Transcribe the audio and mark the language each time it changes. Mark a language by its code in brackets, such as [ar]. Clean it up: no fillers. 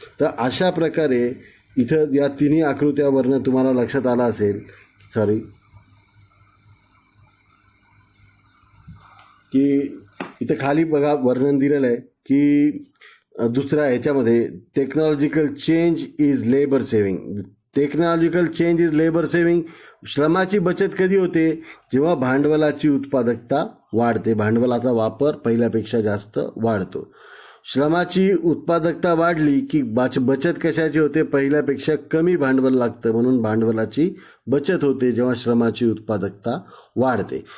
[mr] तर अशा प्रकारे इथं या तिन्ही आकृत्यावरनं तुम्हाला लक्षात आलं असेल की इथं खाली बघा वर्णन दिलेलं आहे की दुसऱ्या ह्याच्यामध्ये [en] Technological change is labour saving. Technological change is labour saving. [mr] श्रमाची बचत कधी होते, जेव्हा भांडवलाची उत्पादकता वाढते, भांडवलाचा वापर पहिल्यापेक्षा जास्त वाढतो. श्रमाची उत्पादकता वाढली की बचत कशाची होते, पहिल्यापेक्षा कमी भांडवल लागतं, म्हणून भांडवलाची बचत होते जेव्हा श्रमाची उत्पादकता वाढते.